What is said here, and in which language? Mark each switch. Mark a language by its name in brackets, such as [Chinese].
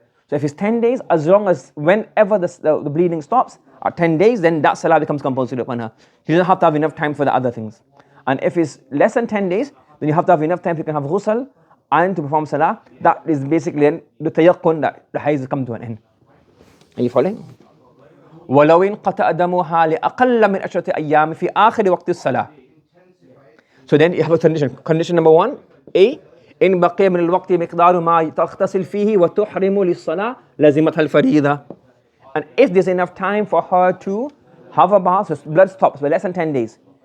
[English] So if it's 10 days, as long as whenever the bleeding stops at 10 days, then that salah becomes compulsory upon her. She doesn't have to have enough time for the other things. And if it's less than 10 days, then you have to have enough time to can have ghusl and to perform salah. That is basically the tayaqqun that the hayd has come to an end. Are you following? [Arabic] ولو انقطع دمها لأقل من 10 أيام في آخر وقت الصلاة. [English] So then you have a condition. Condition number 1, A, [Arabic] إن بقي من الوقت مقدار ما تغتسل فيه وتحرم للصلاة لزمتها الفريضة. [English] And if there's enough time for her to have a bath, so blood stops for less than 10 days.